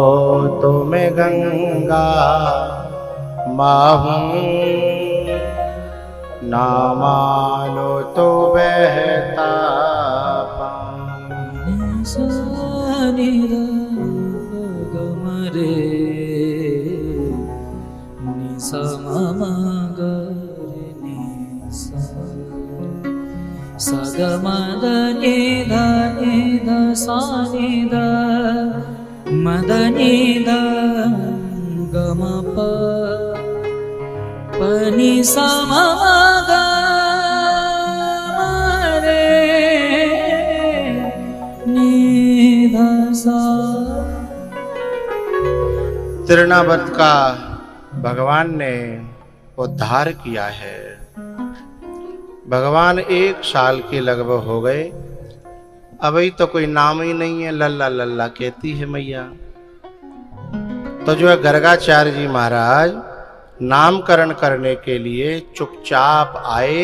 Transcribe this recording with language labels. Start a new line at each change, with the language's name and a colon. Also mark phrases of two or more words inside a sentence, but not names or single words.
Hindi: तो मैं गंगा माहूं, ना मानो तो बहता पानी। सा नि ध ग म रे नि सा म म ग रे नि सा, सा ग म द नि ध सा नि ध म द नि ध ग म प प नि सा म म ग म रे नि ध सा। तृणावर्त का भगवान ने उद्धार किया है। भगवान 1 साल के लगभग हो गए, अभी तो कोई नाम ही नहीं है, लल्ला लल्ला कहती है मैया। तो जो है गर्गाचार्य जी महाराज नामकरण करने के लिए चुपचाप आए।